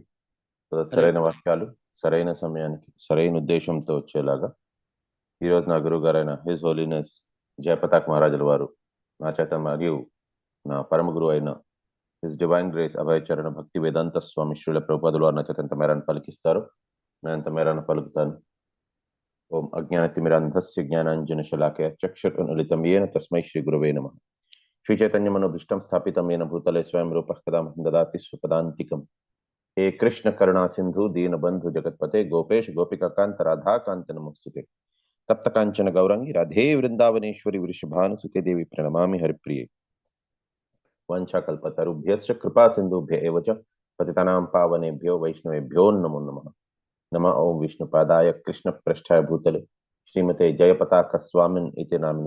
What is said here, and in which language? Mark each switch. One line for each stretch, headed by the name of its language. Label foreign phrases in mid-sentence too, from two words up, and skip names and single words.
Telugu: సరైన వాక్యాలు సరైన సమయానికి సరైన ఉద్దేశంతో వచ్చేలాగా ఈరోజు నా గురువు గారైన
English: His Holiness
Telugu: జయపతాక్ మహారాజుల వారు నా చేత మరియు నా పరమ గురువు అయిన
English: His Divine Grace
Telugu: అభయచరణ భక్తి వేదాంత స్వామి శ్రీల ప్రభుపాదుల వారు నా చేత ఎంత మేరాన్ని పలికిస్తారు, నేను ఎంత మేరాన్ని పలుకుతాను.
Sanskrit: ఓం అజ్ఞానతిమిరాంధస్య జ్ఞానాంజనశలాకయ చక్షురున్మిలితం येन తస్మై శ్రీ గురవే నమః. శ్రీ చైతన్యమనోభీష్టం స్థాపితం येन భూతలే స్వయం రూపః కదా మహ్యం దదాతి స్వపదాంతికం. हे कृष्ण करुणा सिंधु दीन बंधु जगतपते गोपेश गोपिका कांत राधा कांत नमोस्तुते. तप्त कांचन गौरंगी राधे वृंदावनेश्वरी वृषभानुसुते देवी प्रणमामि हरिप्रिये. वंशाकल्पतरुभ्यश्च कृपा सिंधुभ्य एव च पतितानां पावनेभ्यो वैष्णवेभ्यो नमो नमः. नमः ओं विष्णुपादाय कृष्णप्रेष्ठाय भूतले श्रीमते जयपताक स्वामिन इति नाम्नि.